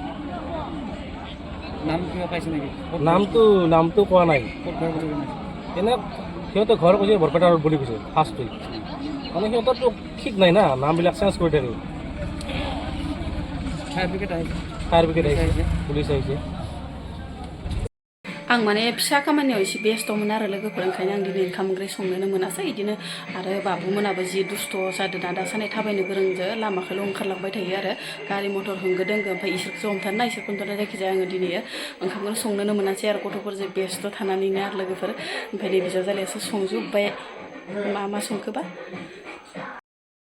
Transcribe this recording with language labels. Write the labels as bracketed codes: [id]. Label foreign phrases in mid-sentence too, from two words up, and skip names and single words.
[as] নামটো কোৱা নাই এনে সিহঁতে ঘৰ কৈছে বৰপেটা ৰোড বুলি কৈছে ফাৰ্ষ্টটো মানে সিহঁতৰতো ঠিক নাই না নামবিলাক চেঞ্জ কৰি থাকে ফায়াৰ ব্ৰিগেড আহিছে পুলিচ আহিছে [brx] आं माने फिसा खामानियाव एसे बेस्थ'मोन आरो लोगोफोर ओंखायनो आं दिनै ओंखाम ओंख्रि संनोनो मोनासै बिदिनो आरो बाबुमोनाबो जि दुस्थ' जादों दासान्दि थाबायनो गोरोंजों लामाखौल' ओंखारलांबाय थायो आरो गारि मटर होंगो दोंगो ओमफ्राय इसोरखौसो हमथानो इसोरखौ हमथानो जायखिजाया आङो दिनै ओंखामखौनो संनोनो मोनासै आरो गथ'फोरजों बेस्थ' थानानैनो आरो लोगोफोर ओमफ्राय नै बिजावजालियासो संजोब्बाय मा संखोबा